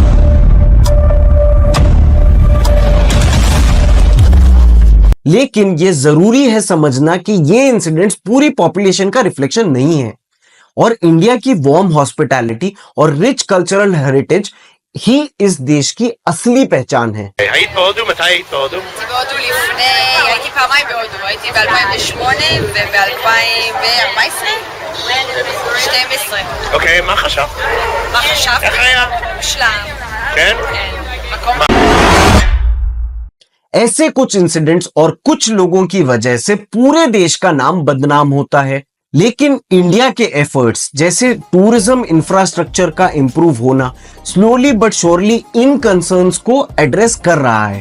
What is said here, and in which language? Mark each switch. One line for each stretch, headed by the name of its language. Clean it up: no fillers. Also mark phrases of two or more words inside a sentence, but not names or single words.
Hindi: लेकिन ये जरूरी है समझना कि ये इंसिडेंट्स पूरी पॉपुलेशन का रिफ्लेक्शन नहीं है और इंडिया की
English: warm hospitality
Hindi: और
English: rich cultural heritage
Hindi: ही इस देश की असली पहचान है।
Hebrew: היית בהודו? מתי היית בהודו? בהודו הייתי פעמיים בהודו, הייתי ב-2008 וב-2014, 12. אוקיי, מה חשבת? מה חשבת? איך היה? מושלם. כן? מקום
Hindi: ऐसे कुछ इंसिडेंट्स और कुछ लोगों की वजह से पूरे देश का नाम बदनाम होता है। लेकिन इंडिया के एफर्ट्स जैसे
English: tourism infrastructure
Hindi: का इंप्रूव होना
English: slowly but surely
Hindi: इन कंसर्न्स को एड्रेस कर रहा है।